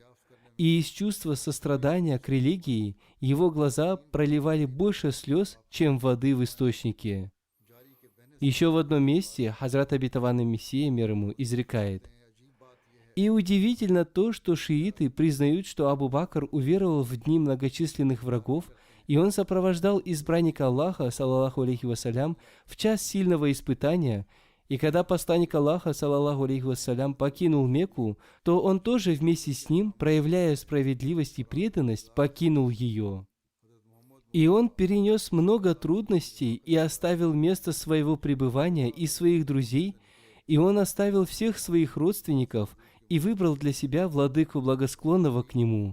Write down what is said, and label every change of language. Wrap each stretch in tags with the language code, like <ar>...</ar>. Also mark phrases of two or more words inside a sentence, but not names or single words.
<ru>И из чувства сострадания к религии его глаза проливали больше слез, чем воды в источнике. Еще в одном месте Хазрат обетованный Мессия, мир ему, изрекает: «И удивительно то, что шииты признают, что Абу Бакр уверовал в дни многочисленных врагов, и он сопровождал избранника Аллаха,</ru> <ar>صلى الله عليه وسلم,</ar> <ru>в час сильного испытания, и когда посланник Аллаха,</ru> <ar>صلى الله عليه وسلم,</ar> <ru>покинул Мекку, то он тоже вместе с ним, проявляя справедливость и преданность, покинул ее. И он перенес много трудностей и оставил место своего пребывания и своих друзей, и он оставил всех своих родственников и выбрал для себя владыку благосклонного к нему.</ru>